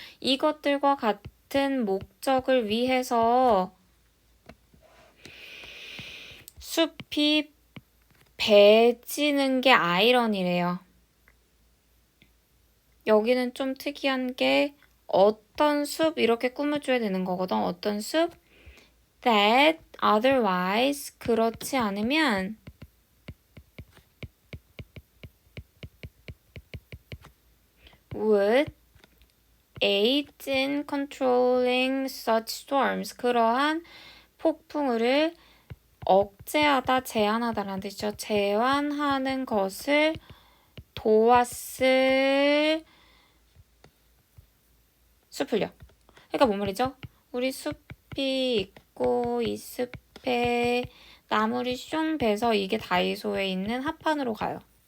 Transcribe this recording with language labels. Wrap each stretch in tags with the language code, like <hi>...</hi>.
<ko>이것들과 같은 목적을 위해서 숲이 배지는 게 아이러니래요. 여기는 좀 특이한 게 어떤 숲 이렇게 꾸며줘야 되는 거거든. 어떤 숲?</ko> <en>that otherwise</en> <ko>그렇지 않으면</ko> <en>would aid in controlling such storms.</en> <ko>그러한 폭풍우를 억제하다, 제한하다라는 뜻이죠. 제한하는 것을 도왔을 숲을요. 그러니까 뭔 말이죠? 우리 숲이 있고 이 숲에 나무를 숑 베서 이게 다이소에 있는 합판으로 가요.</ko>